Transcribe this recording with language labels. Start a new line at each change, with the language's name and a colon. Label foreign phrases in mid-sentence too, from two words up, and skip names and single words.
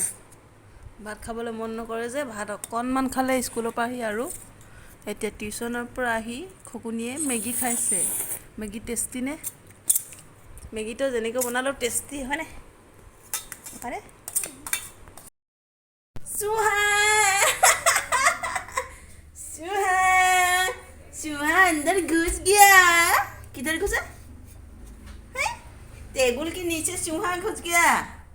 Assamese: ভাত খাবলৈ মন নকৰে যে, ভাত অকণমান খালে স্কুলৰ পৰা আহি, আৰু এতিয়া টিউশ্যনৰ পৰা আহি খকুনীয়ে মেগী খাইছে। মেগী টেষ্টি নে? মেগীটো যেনেকৈ বনালেও টেষ্টি হয়নে? হয়নে? চুহাই চুহাই
Hindi: अंदर घुस गया। किधर घुसा है? टेबल के नीचे चूहा घुस गया।